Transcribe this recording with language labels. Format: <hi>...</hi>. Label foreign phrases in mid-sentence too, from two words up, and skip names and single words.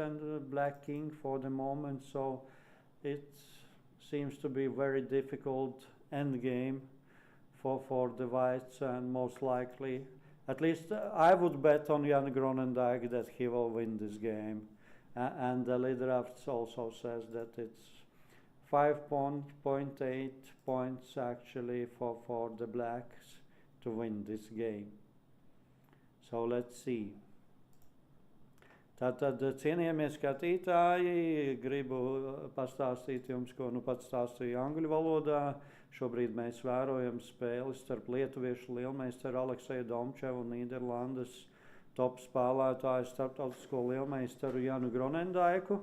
<en>and a black king for the moment, so it seems to be very difficult endgame for the whites, and most likely, at least I would bet on Jan Gronendijk that he will win this game, and the Lidrafts also says that it's 5.8 points actually for the blacks to win this game. So let's see.</en> <lv>Tātad, cienījamie skatītāji, gribu pastāstīt jums, ko nu pats stāstīju angļu valodā. Šobrīd mēs vērojam spēli starp lietuviešu lielmeistaru Alekseju Domčevu un Nīderlandes top spēlētāju starptautisko lielmeistaru Janu Gronendaiku.</lv>